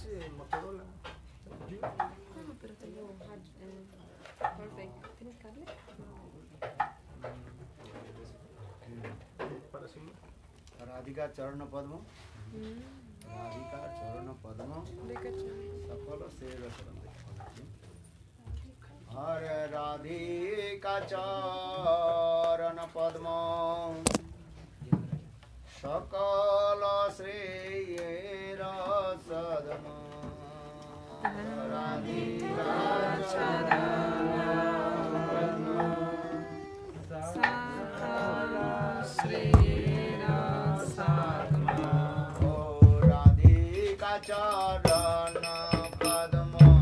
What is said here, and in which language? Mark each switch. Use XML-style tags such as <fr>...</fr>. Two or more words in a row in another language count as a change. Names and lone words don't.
<es>Motorola. No, pero tengo Huawei. ¿Tienes cable?</es> <pt>Para cima.</pt> <bn>রাধিকা চরণ পদ্ম রাধিকা চরণ পদ্ম সফল সেব হরে রাধিকা চরণ পদ্ম সকল শ্রেয়ের সদ্ম রাধিকা চরণ পদ্ম সকল শ্রেয়ের সদ্ম ও রাধিকা চরণ পদ্ম सकल श्रेयर सदम ओ राधिका चरण पद्म</bn>